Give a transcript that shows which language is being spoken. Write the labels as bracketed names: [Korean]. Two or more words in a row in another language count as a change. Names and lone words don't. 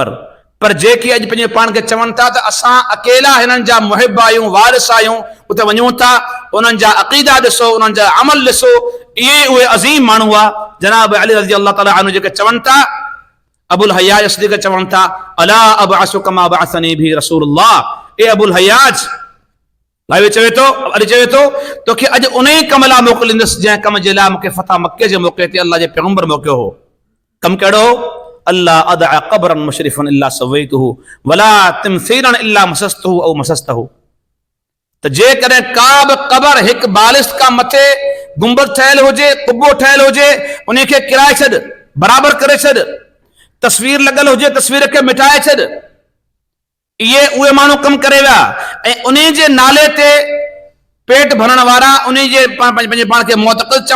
[Sindhi] पर जेके अॼु पंहिंजे पाण खे चवनि था त असां अकेला हिननि जा मुहिब आहियूं, वारिस आहियूं, उते वञूं था, उन्हनि जा अक़ीदा ॾिसो, उन्हनि जा अमल ॾिसो, इहे उहे अज़ीम माण्हू हुआ। जनाब अली [Arabic] رضي الله تعالى عنه [Sindhi] जेके चवनि था, अबुल हयाज सिद्दीक़ चवनि था [Arabic] ألا أبعثك كما بعثني به رسول الله, [Sindhi] ए अबुल हयाज, भाई चवे तो, अली चवे तो तोखे अॼु उन ई कम लाइ मोकिलींदुसि जंहिं कम जे लाइ मूंखे फतह मके जे मौक़े ते अल्लाह जे पैगंबर मोकिलियो हो। [Arabic] कम कहिड़ो? الله أدع قبرا مشرفا إلا سويته ولا تمثالا إلا مسسته أو مسسته. [Sindhi] त जेकॾहिं का बि क़बर हिकु बालिश खां मथे गुंबद ठहियल हुजे, कुबो ठहियल हुजे, उनखे किराए छॾ, बराबर करे छॾ, तस्वीर लॻल हुजे, तस्वीर खे मिटाए छॾ। इहे उहे माण्हू कम करे विया, ऐं उन जे नाले ते पेट भरण वारा, उन जे पंहिंजे पाण खे मुअतक़िद चवण